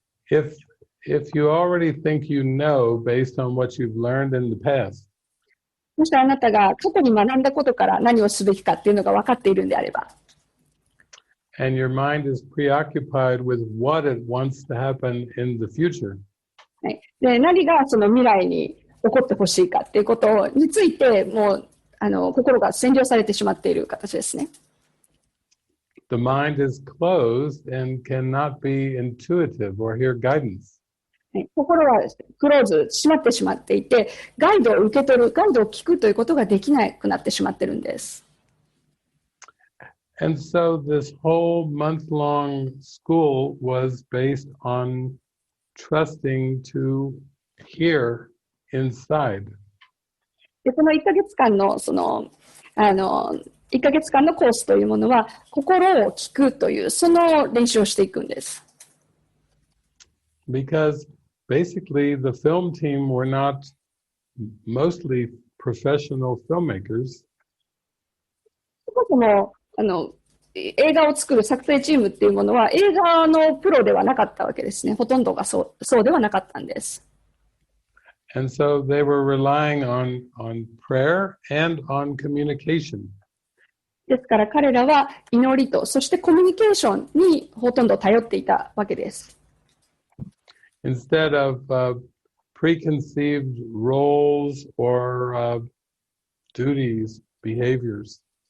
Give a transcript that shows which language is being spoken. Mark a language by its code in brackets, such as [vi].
[en] If you already think you know based on what you've learned in the past, [ja] もしあなたが過去に学んだことから何をすべきかっていうのが分かっているんであれば、 [en] and your mind is preoccupied with what it wants to happen in the future, [ja] はい、で何がその未来に起こってほしいかっていうことについてもう心が占領されてしまっている形ですね。 [en] the mind is closed and cannot be intuitive or hear guidance. [ja] 心はクローズ、閉まってしまっていて、ガイドを受け取る、ガイドを聞くということができなくなってしまっているんです。 [en] And so this whole month-long school was based on trusting to hear inside. [ja] でこの1ヶ月間の1ヶ月間のコースというものは、心を聞くというその練習をしていくんです。 [en] Because basically the film team were not mostly professional filmmakers. [ja] そもそも映画を作る作成チームっていうものは映画のプロではなかったわけですね。ほとんどがそうではなかったんです。 [en] And so they were relying on prayer and on communication. [ja] ですから彼らは祈りと、そしてコミュニケーションにほとんど頼っていたわけです。 [en] Instead of preconceived roles or duties, behaviors.